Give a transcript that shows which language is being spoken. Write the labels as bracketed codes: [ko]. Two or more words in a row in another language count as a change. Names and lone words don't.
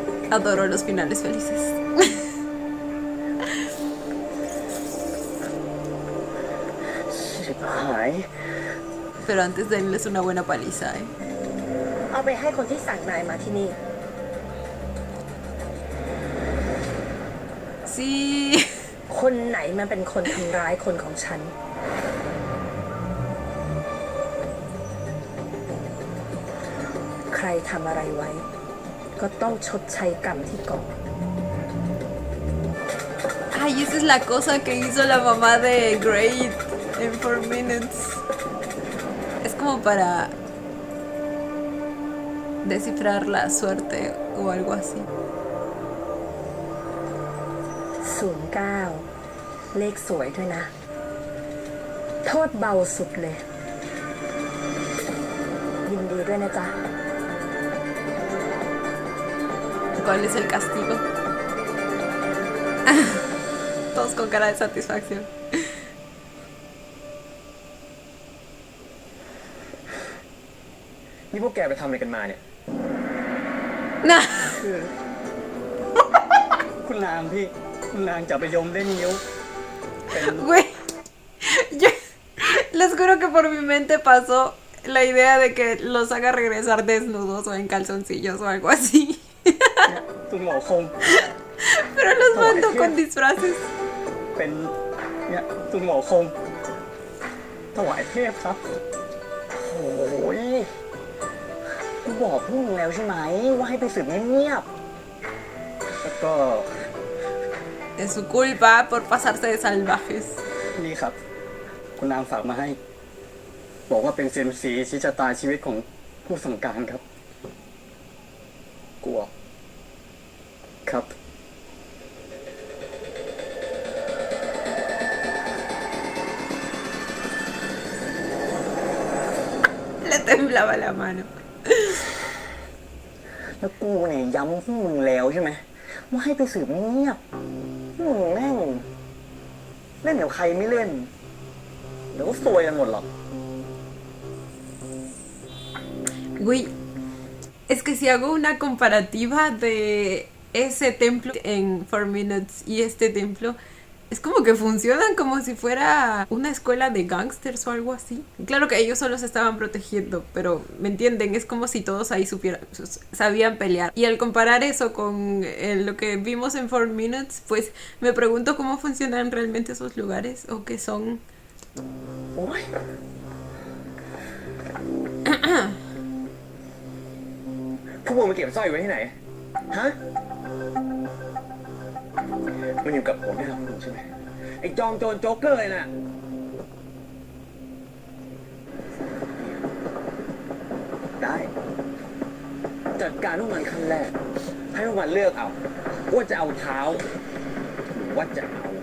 [es] Adoro los finales felices. [th] ชิบหาย [es] Pero antes denles una buena paliza, ¿eh? [th] เอาไปให้คนที่สั่งนายมาที่นี่ [es] Sí. [th] คนไหนมันเป็นคนทำร้ายคนของฉัน ใครทำอะไรไว้ ก็ต้องชดใช้กรรมที่ก่อ [es] Ay, esa es la cosa que hizo la mamá de Great en 4 Minutes. Es como para descifrar la suerte o algo así. [th] 09 เลขสวยด้วยนะ โทษเบาสุดเลย ยินดีด้วยนะจ๊ะ [es] ¿Cuál es el castigo? Todos con cara de satisfacción. [th] นี่พวกแกไปทำอะไรกันมาเนี่ย Nah. คุณนางพี่ คุณนางจับไปยมเล่นนิ้ว [es] Güey, yo les juro que por mi mente pasó la idea de que los haga regresar desnudos o en calzoncillos o algo así. [th] คุณหมอคง [es] Pero los mando con disfraces. [th] เป็นเนี่ยคุณหมอคง ถวายเทพครับ โอ้ยกูบอกพวกมึงแล้วใช่ไหมว่าให้ไปสืบเงียบๆแล้วก็ [es] Es su culpa por pasarse de salvajes. [th] นี่ครับ คุณนางฝากมาให้ บอกว่าเป็นเซียมซีชี้ชะตาชีวิตของผู้สั่งการครับ กลัว ครับ [es] Le temblaba la mano. [th] แล้วกูเนี่ยย้ำพวกมึงแล้วใช่ไหมว่าให้ไปสืบเงียบพวกมึงแม่งเล่นเดี๋ยวใครไม่เล่น เดี๋ยวก็ซวยกันหมดหรอก [es] Güey, es que si hago una comparativa de ese templo en 4 Minutes y este templo, es como que funcionan como si fuera una escuela de gangsters o algo así. Claro que ellos solo se estaban protegiendo, pero ¿me entienden? Es como si todos ahí sabían pelear. Y al comparar eso con lo que vimos en 4 Minutes, pues me pregunto cómo funcionan realmente esos lugares o qué son. [th] โอ๊ย พวกมึงมาเก็บสร้อยไว้ที่ไหน ฮะ มันอยู่กับผมที่ทำคุณใช่ไหม ไอ้จอมโจรโจ๊กเกอร์น่ะ ได้ จัดการพวกมันขั้นแรก ให้พวกมันเลือกเอา ว่าจะเอาเท้า หรือว่าจะเอา